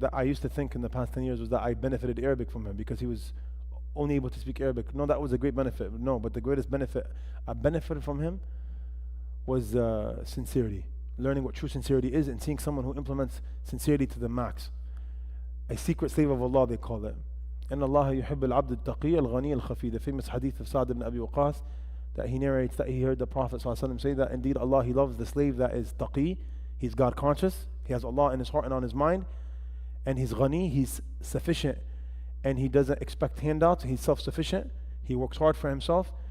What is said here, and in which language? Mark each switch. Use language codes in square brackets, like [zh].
[en] That I used to think in the past 10 years was that I benefited Arabic from him because he was only able to speak Arabic. No, that was a great benefit. No, but the greatest benefit I benefited from him was sincerity. Learning what true sincerity is and seeing someone who implements sincerity to the max. A secret slave of Allah, they call it. [ar] إن الله يحب العبد التقي الغني الخفي. [en] The famous hadith of Sa'd ibn Abi Waqqas, that he narrates that he heard the Prophet ﷺ say that indeed Allah, He loves the slave that is taqi. He's God conscious. He has Allah in his heart and on his mind. And he's ghani, he's sufficient. And he doesn't expect handouts. He's self-sufficient. He works hard for himself.